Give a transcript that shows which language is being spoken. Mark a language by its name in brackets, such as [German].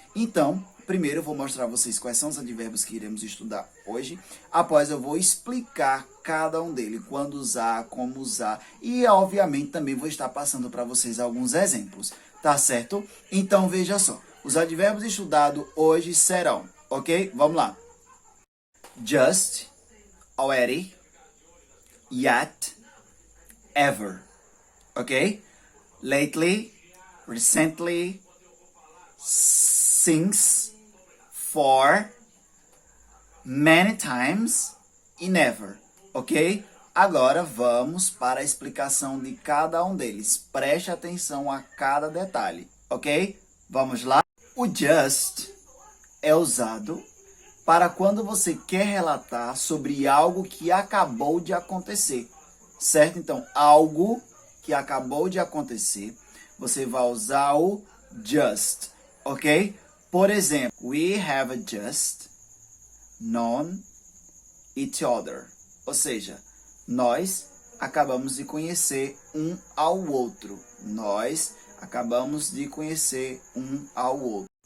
[Portuguese] Então, primeiro eu vou mostrar a vocês quais são os advérbios que iremos estudar hoje. Após eu vou explicar cada um deles, quando usar, como usar. E, obviamente, também vou estar passando para vocês alguns exemplos, tá certo? Então, veja só. Os advérbios estudados hoje serão, ok? Vamos lá. [English] Just, already, yet, ever, ok? Lately, recently, since, for, many times e never, ok? [Portuguese] Agora vamos para a explicação de cada um deles. Preste atenção a cada detalhe, ok? Vamos lá? O just é usado para quando você quer relatar sobre algo que acabou de acontecer, certo? Então, algo que acabou de acontecer, você vai usar o just, ok? Por exemplo, [English] we have just known each other. [Portuguese] Ou seja, nós acabamos de conhecer um ao outro. Nós acabamos de conhecer um ao outro.